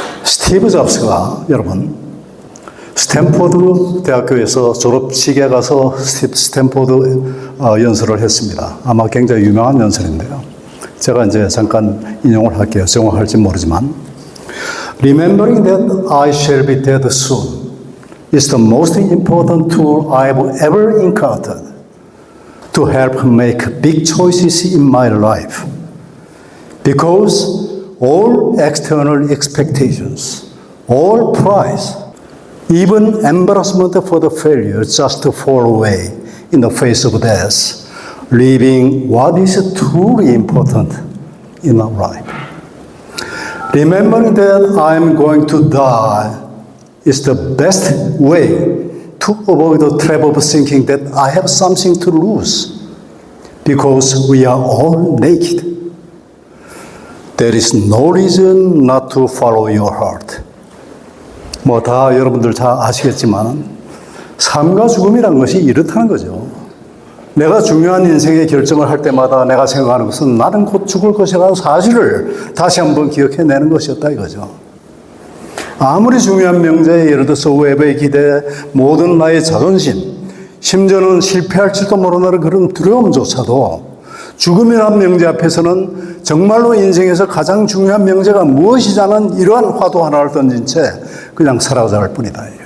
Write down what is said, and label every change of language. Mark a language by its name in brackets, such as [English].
[Korean] 스티브 잡스가 여러분 스탠포드 대학교에서 졸업식에 가서 스탠포드 연설을 했습니다. 아마 굉장히 유명한 연설인데요. 제가 이제 잠깐 인용을 할게요. 정확할지 모르지만 [English] Remembering that I shall be dead soon is the most important tool I've ever encountered to help make big choices in my life. Because all external expectations, all pride, even embarrassment for the failure just fall away in the face of death, leaving what is truly important in our life. Remembering that I am going to die is the best way to avoid the trap of thinking that I have something to lose, because we are all naked. There is no reason not to follow your heart. [Korean] 뭐 다 여러분들 잘 아시겠지만 삶과 죽음이란 것이 이렇다는 거죠. 내가 중요한 인생의 결정을 할 때마다 내가 생각하는 것은 나는 곧 죽을 것이라는 사실을 다시 한번 기억해내는 것이었다 이거죠. 아무리 중요한 명제에 예를 들어서 외부의 기대, 모든 나의 자존심, 심지어는 실패할지도 모르는 그런 두려움조차도 죽음이라는 명제 앞에서는 정말로 인생에서 가장 중요한 명제가 무엇이자는 이러한 화두 하나를 던진 채 그냥 살아갈 뿐이다.